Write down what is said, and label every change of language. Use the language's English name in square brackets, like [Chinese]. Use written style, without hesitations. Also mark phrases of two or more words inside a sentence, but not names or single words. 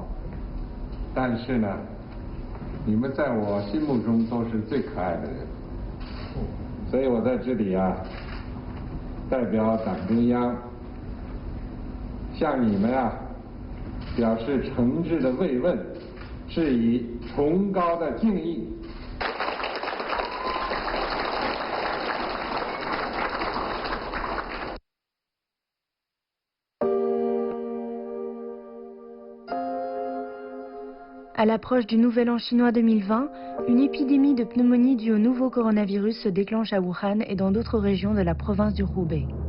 [Chinese] 但是呢，你们在我心目中都是最可爱的人，所以我在这里啊，代表党中央向你们啊表示诚挚的慰问，致以崇高的敬意。 [French] À l'approche du Nouvel An chinois 2020, une épidémie de pneumonie due au nouveau coronavirus se déclenche à Wuhan et dans d'autres régions de la province du Hubei.